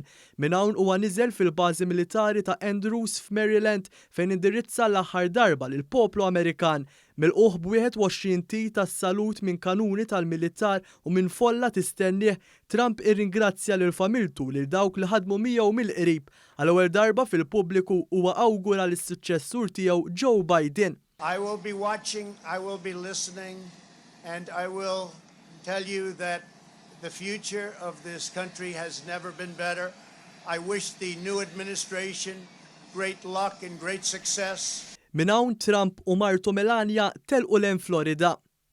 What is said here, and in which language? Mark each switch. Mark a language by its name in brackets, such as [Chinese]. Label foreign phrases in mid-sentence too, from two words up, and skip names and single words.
[Maltese] Minn hawn huwa niżel fil-bażi militari ta' Andrews f'Maryland fejn indirizza l-aħħar darba lill-poplu Amerikan. Milquh b'21 tit tas-salut minn kanuni tal-militar u minn folla tistennih, Trump irringrazzja lil familtu lil dawk li ħadmu miegħu mill-qrib. Għal-ewwel darba fil-pubbliku huwa awgura lis-suċċessur tiegħu Joe Biden. [English] I will be watching, I will be listening, and I will tell you that the future of this country has never been better. I wish the new administration great luck and great success. [Maltese] Minn hawn Trump u martu Melania telqu lejn Florida.